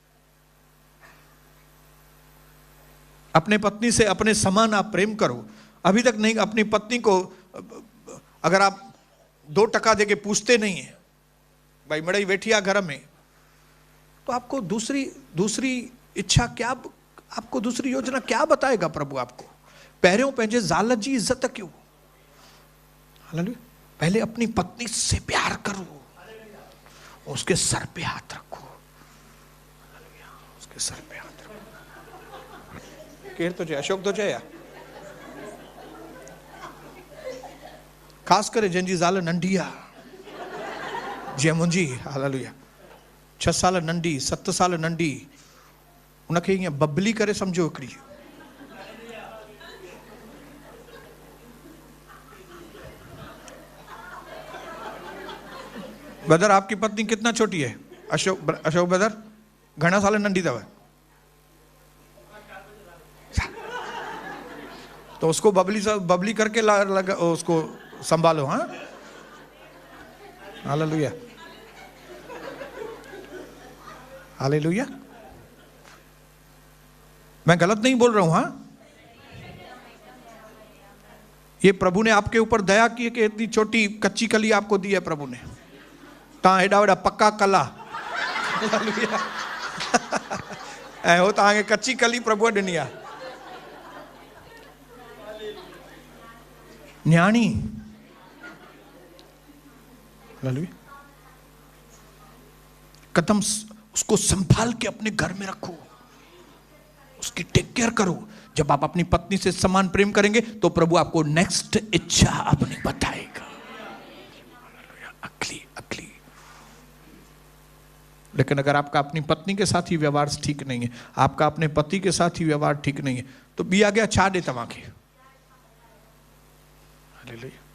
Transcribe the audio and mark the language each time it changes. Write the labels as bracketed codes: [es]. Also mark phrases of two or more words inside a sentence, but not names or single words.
[hi] अपने पत्नी से अपने समान आप प्रेम करो। अभी तक नहीं, अपनी पत्नी को अगर आप 2 टका देके पूछते नहीं है भाई मड़ई बैठिया घर में, तो आपको दूसरी इच्छा क्या, आपको दूसरी योजना क्या बताएगा प्रभु आपको? [sd] पैरों पंहिंजे ज़ाल जी इज्जत क्यों? हालेलुया। [hi] पहले अपनी पत्नी से प्यार करो, उसके सर पे हाथ रखो, उसके सर पे हाथ रखो। [sd] केर तो जय अशोक तो जय, खास करे जंहिंजी ज़ाल नंढी आहे, जीअं मुंहिंजी। हालेलुया। 6 साल नंढी, 7 साल नंढी, उनखे ईअं बबली करे समझो हिकिड़ी। [hi] ब्रदर आपकी पत्नी कितना छोटी है? [sd] अशोक ब्रदर घना साल नंढी अथव? [hi] तो उसको बबली करके उसको संभालो। हाँ, हालेलुया, हालेलुया। मैं गलत नहीं बोल रहा हूं। हाँ, ये प्रभु ने आपके ऊपर दया की है कि इतनी छोटी कच्ची कली आपको दी है प्रभु ने। [sd] ता एडा वडा पक्का कला ऐं हो तव्हांखे कच्ची कली प्रभु ॾिनी आहे। [hi] न्याणी कदम उसको संभाल के अपने घर में रखो, उसकी [en] take care [hi] करो। जब आप अपनी पत्नी से समान प्रेम करेंगे तो प्रभु आपको नेक्स्ट इच्छा अपनी बताएगा। अगली अगली। लेकिन अगर आपका अपनी पत्नी के साथ ही व्यवहार ठीक नहीं है, आपका अपने पति के साथ ही व्यवहार ठीक नहीं है, तो [sd] ॿी अॻियां छा ॾे तव्हांखे? [hi] हालेलुया।